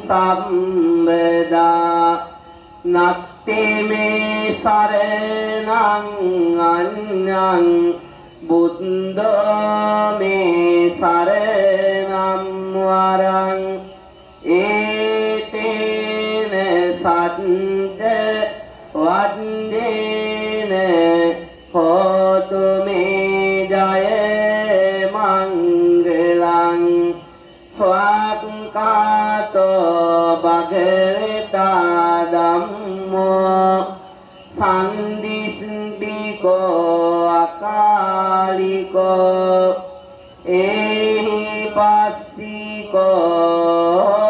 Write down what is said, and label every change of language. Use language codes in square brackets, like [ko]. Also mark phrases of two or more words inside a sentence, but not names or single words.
[pi] සම්බදා නත්තේ මේ සරණං අඤ්ඤං බුද්ධෝ මේ සරණං වරං ඒතේන සත්ත වන්දේන හෝතු මේ ජය මංගලං ස්වාක්ඛාතෝ භගවතා ධම්මෝ සම්දිස්බිකෝ අකාලිකෝ ඒහි පස්සිකෝ